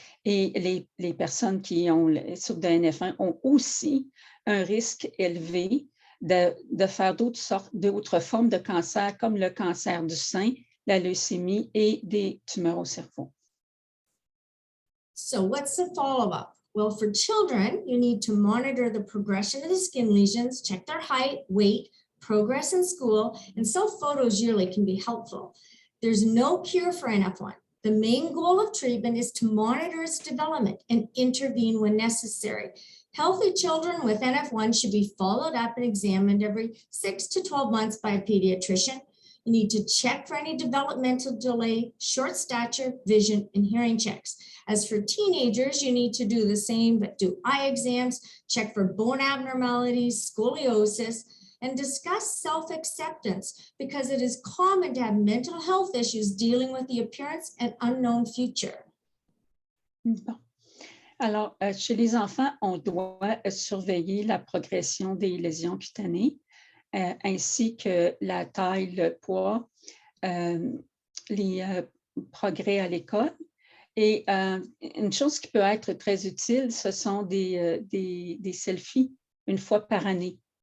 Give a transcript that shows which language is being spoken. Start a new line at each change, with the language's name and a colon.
French: Et les personnes qui souffrent de NF1 ont aussi un risque élevé de faire d'autres formes de cancer, comme le cancer du sein, la leucémie et des tumeurs au cerveau.
English: So what's the follow-up? Well, for children, you need to monitor the progression of the skin lesions, check their height, weight, progress in school, and self-photos yearly can be helpful. There's no cure for NF1. The main goal of treatment is to monitor its development and intervene when necessary. Healthy children with NF1 should be followed up and examined every 6 to 12 months by a pediatrician. You need to check for any developmental delay, short stature, vision, and hearing checks. As for teenagers, you need to do the same, but do eye exams, check for bone abnormalities, scoliosis, and discuss self-acceptance because it is common to have mental health issues dealing with the appearance and unknown future.
French: Bon. Alors, chez les enfants, on doit surveiller la progression des lésions cutanées, ainsi que la taille, le poids, les progrès à l'école. Et une chose qui peut être très utile, ce sont des selfies une fois par année.